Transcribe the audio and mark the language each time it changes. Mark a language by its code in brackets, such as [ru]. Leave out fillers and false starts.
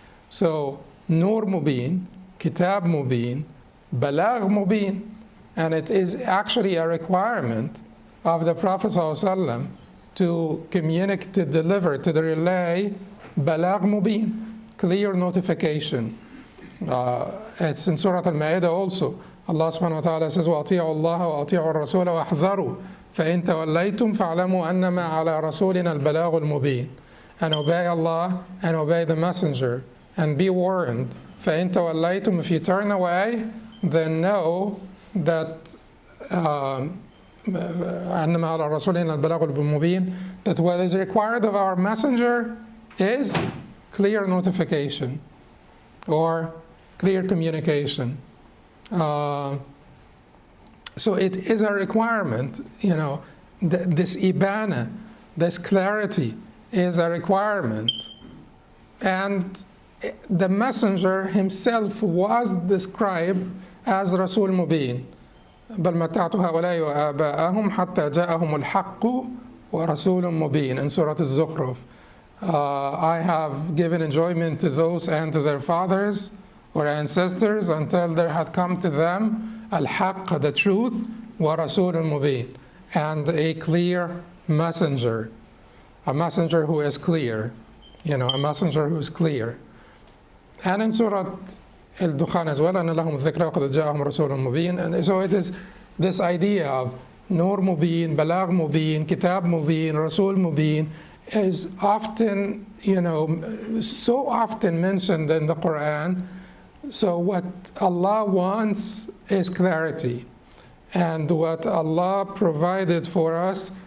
[en] So nur mubin, kitab mubin, balagh mubin, and it is actually a requirement of the Prophet ﷺ to communicate, to deliver, to relay balagh mubin, clear notification. It's in Surah Al-Ma'idah also. Allah subhanahu wa ta'ala says, [ar] وَأَطِيعُوا اللَّهَ وَأَطِيعُوا الرَّسُولَ وَاحْذَرُوا فَإِن تَوَلَّيْتُمْ فَاعْلَمُوا أَنَّمَا عَلَى رَسُولِنَا الْبَلَاغُ الْمُبِينُ. [en] And obey Allah and obey the messenger and be warned. [ar] فَإِن تَوَلَّيْتُمْ, [en] if you turn away, then know that [ar] أَنَّمَا عَلَى رَسُولِنَا الْبَلَاغُ الْمُبِينُ, [en] that what is required of our messenger is clear notification or clear communication. So it is a requirement, this ibana, this clarity is a requirement. And the messenger himself was described as Rasul Mubin. [ar] بل متعت هؤلاء وآباءهم حتى جاءهم الحق ورسول مبين [en] in Surah Al-Zukhruf. I have given enjoyment to those and to their fathers or ancestors until there had come to them al-haqq, the truth, wa rasulun mubin, and a clear messenger, a messenger who is clear, a messenger who is clear. And in Surah Al-Dukhan as well, [ar] أَنَّ لَهُمُ الذِّكْرَ وَقَدْ جَاءَهُمْ رَسُولٌ مُبِينٌ. [en] And so it is this idea of Nur Mubin, Balagh Mubin, Kitab Mubin, Rasul Mubin, is often, so often mentioned in the Quran. So what Allah wants is clarity. And what Allah provided for us